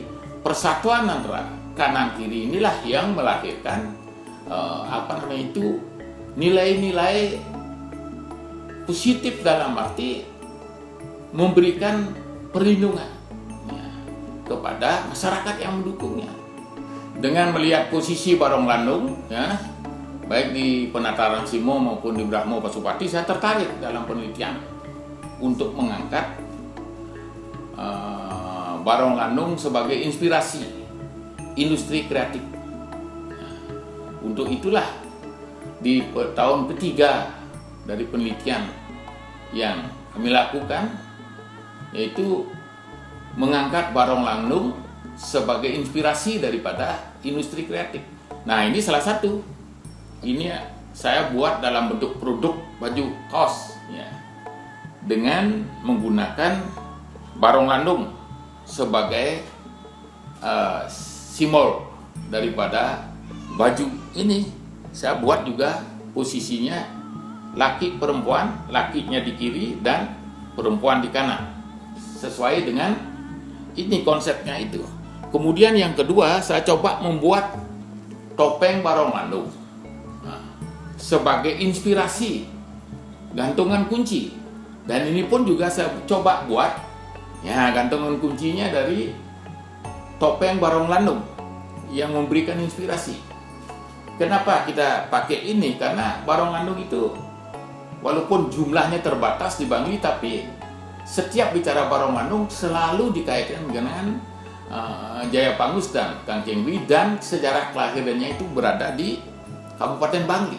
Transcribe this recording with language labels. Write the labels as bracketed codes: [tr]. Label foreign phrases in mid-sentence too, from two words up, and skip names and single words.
[id] Persatuan antara kanan kiri inilah yang melahirkan nilai-nilai positif dalam arti memberikan perlindungan kepada masyarakat yang mendukungnya. Dengan melihat posisi barong landung, baik di Penataran Simo maupun di Brahmo Pasupati, saya tertarik dalam penelitian untuk mengangkat barong landung sebagai inspirasi industri kreatif. Untuk itulah di tahun ketiga dari penelitian yang kami lakukan, yaitu mengangkat barong landung sebagai inspirasi daripada industri kreatif. Nah, ini salah satu. Ini saya buat dalam bentuk produk baju kaos, dengan menggunakan barong landung sebagai simbol daripada baju ini. Saya buat juga posisinya laki perempuan, lakinya di kiri dan perempuan di kanan, sesuai dengan ini konsepnya itu. Kemudian yang kedua, saya coba membuat topeng barong landung sebagai inspirasi gantungan kunci, dan ini pun juga saya coba buat gantungan kuncinya dari topeng barong landung. yang memberikan inspirasi. Kenapa kita pakai ini? Karena Barong Landung itu walaupun jumlahnya terbatas di Bangli, tapi setiap bicara Barong Landung selalu dikaitkan dengan Jaya Pangus dan Kang Cengwi, dan sejarah kelahirannya itu berada di Kabupaten Bangli.